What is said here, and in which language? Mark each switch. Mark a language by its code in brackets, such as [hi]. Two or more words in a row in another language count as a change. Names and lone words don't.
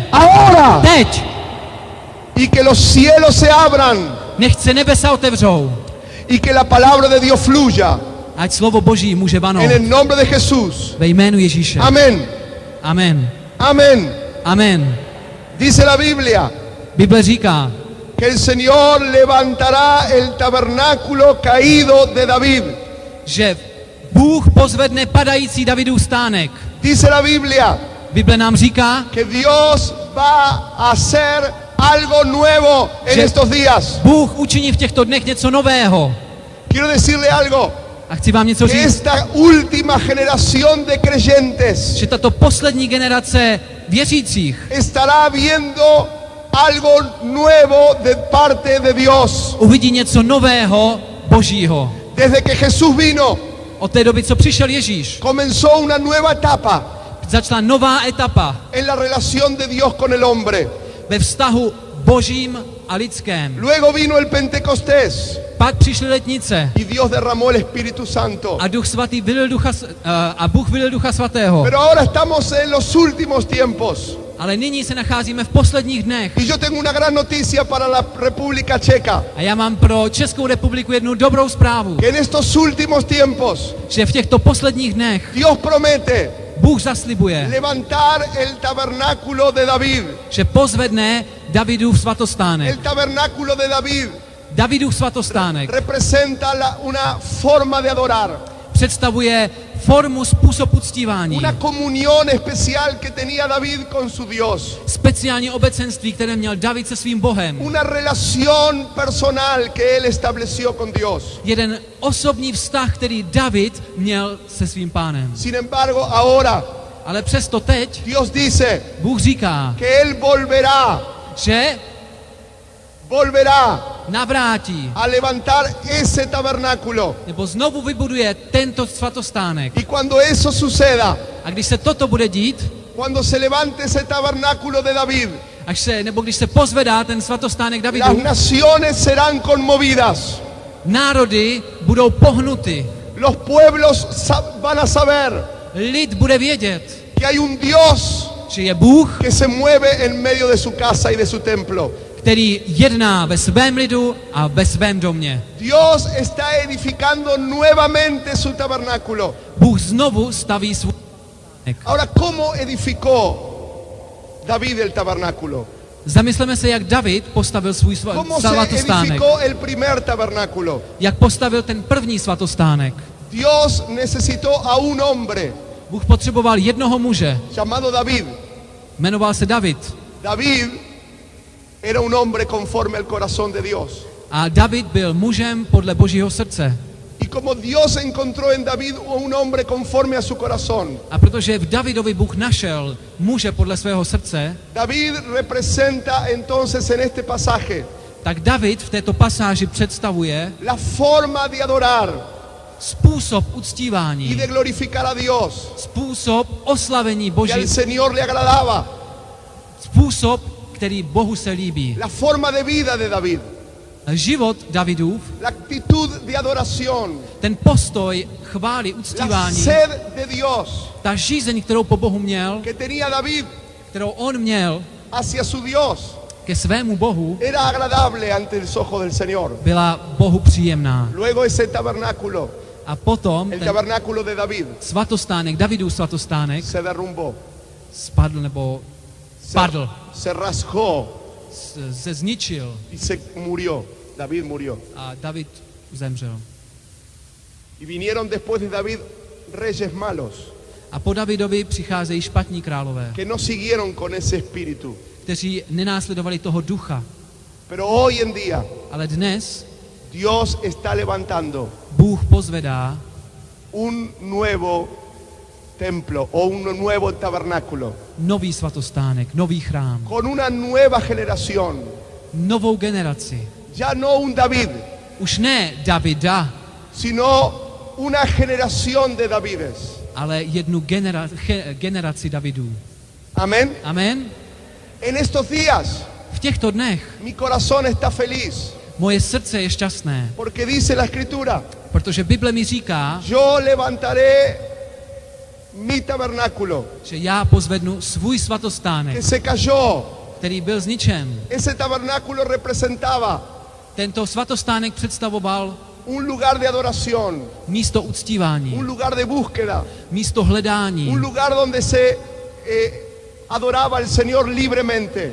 [es] ahora [cs] teď, [es] y que los cielos se abran [cs] nechť se nebesa otevřou, [es] y que la palabra de Dios fluya [cs] ať slovo Boží může vanout [es] en el nombre de Jesús. [cs] ve jménu Ježíše. [es] Amén. [cs] Amen. [es] Amén. [cs] Amen. [es] Dice la Biblia [cs] Bible říká, [es] que el Señor levantará el tabernáculo caído de David. [cs] že Bůh pozvedne padající Davidův stánek. [es] Dice la Biblia [cs] Bible nám říká, [es] que Dios va a hacer algo nuevo en [cs] že [es] estos días. [cs] Bůh učiní v těchto dnech něco nového. [es] Quiero decirle algo, [cs] A chci vám něco [es] que [cs] říct, [es] esta última generación de creyentes [cs] že tato poslední generace věřících [es] estará viendo algo nuevo de parte de Dios. [cs] uvidí něco nového Božího. [es] Desde que Jesús vino, [cs] Od té doby, co přišel Ježíš, [es] comenzó una nueva etapa [cs] začala nová etapa [es] en la relación de Dios con el hombre. [cs] ve vztahu Božím a lidském. [es] Luego vino el Pentecostés [cs] Pak přišly letnice [es] y Dios derramó el Espíritu Santo. [cs] a Duch Svatý vylil a Bůh vylil Ducha Svatého. [es] Pero ahora estamos en los últimos tiempos. [cs] Ale nyní se nacházíme v posledních dnech. [es] Y yo tengo una gran noticia para la República Checa. [cs] A já mám pro Českou republiku jednu dobrou zprávu, [es] Que en estos últimos tiempos [cs] že v těchto posledních dnech [es] Dios promete [cs] Bůh zaslibuje, [es] levantar el tabernáculo de David. [cs] že pozvedne Davidův svatostánek. [es] El tabernáculo de David [cs] Davidův svatostánek [es] representa una forma de adorar, [cs] představuje formu, způsob uctívání, [es] una comunión especial que tenía David con su Dios, [cs] speciální obecenství, které měl David se svým Bohem. [es] una relación personal que él estableció con Dios. [cs] Jeden osobní vztah, který David měl se svým pánem. [es] Sin embargo, ahora [cs] Ale přesto teď [es] Dios dice [cs] Bůh říká, [es] que él [cs] že [es] volverá [cs] navrátí [es] a levantar ese tabernáculo. [cs] nebo znovu vybuduje tento svatostánek. [es] Y cuando eso suceda, [cs] A když se toto bude dít, [es] cuando se levante ese tabernáculo de David, [cs] když se pozvedá ten svatostánek [es] las [cs] Davidův, [es] naciones serán conmovidas. [cs] národy budou pohnuty. [es] Los pueblos van a saber [cs] Lid bude vědět, [es] que hay un Dios [cs] že je Bůh, [es] que se mueve en medio de su casa y de su templo. [cs] který jedná ve svém lidu a ve svém domě. [es] Dios está edificando nuevamente su tabernáculo. [cs] Bůh znovu staví svůj stánek. [es] Ahora, ¿cómo edificó David el tabernáculo? [cs] Zamysleme se, jak David postavil svůj [es] ¿Cómo se [cs] svatostánek. [es] edificó el primer tabernáculo? [cs] Jak postavil ten první svatostánek. [es] Dios necesitó a un hombre [cs] Bůh potřeboval jednoho muže. [es] llamado David. [cs] Jmenoval se David. [es] David era un hombre conforme al corazón de Dios. [cs] A David byl mužem podle Božího srdce. [es] Y como Dios encontró en David un hombre conforme a su corazón, [cs] A protože v Davidovi Bůh našel muže podle svého srdce, [es] David representa entonces en este pasaje [cs] tak David v této pasáži představuje [es] la forma de adorar [cs] způsob [es] y [cs] uctívání, [es] de glorificar a Dios, [cs] způsob oslavení [es] que [cs] Boží, [es] al Señor le agradaba, [cs] způsob, který Bohu se líbí. [es] la forma de vida de David, [cs] Život Davidův, [es] la actitud de adoración, [cs] ten postoj chvály, [es] la [cs] uctívání, [es] sed de Dios [cs] ta žízeň, kterou po Bohu měl, [es] que tenía David [cs] kterou on měl [es] hacia su Dios, [cs] ke svému Bohu, [es] era agradable ante los ojos del Señor. [cs] byla Bohu příjemná. [es] Luego ese tabernáculo, [cs] A potom [es] el [cs] ten [es] tabernáculo de David, [cs] svatostánek, Davidův svatostánek, [es] se derrumbó, [cs] spadl nebo padl, [es] se rasgó [cs] se zničil [es] y se murió. David murió. [cs] a David zemřel. [es] Y vinieron después de David reyes malos [cs] A po Davidovi přicházejí špatní králové, [es] que no siguieron con ese espíritu. [cs] kteří nenásledovali toho ducha. [es] Pero hoy en día [cs] Ale dnes [es] Dios está levantando [cs] Bůh pozvedá [es] un nuevo templo o un nuevo tabernáculo [cs] nový svatostánek, nový chrám, [es] con una nueva generación, [cs] novou generaci. [es] ya no un David, [cs] Už ne Davida, [es] sino una generación de Davides. [cs] ale jednu generaci Davidů. [es] Amén. [cs] Amen. [es] En estos días [cs] V těchto dnech [es] mi corazón está feliz [cs] moje srdce je šťastné, [es] porque dice la escritura, [cs] protože Bible mi říká, [es] yo levantaré mi tabernáculo [cs] že já pozvednu svůj svatostánek, [es] que se cayó. [cs] který byl zničen. [es] Ese tabernáculo representaba [cs] Tento svatostánek představoval [es] un lugar de adoración, [cs] místo uctívání, [es] un lugar de búsqueda, [cs] místo hledání, [es] un lugar donde se adoraba al Señor libremente.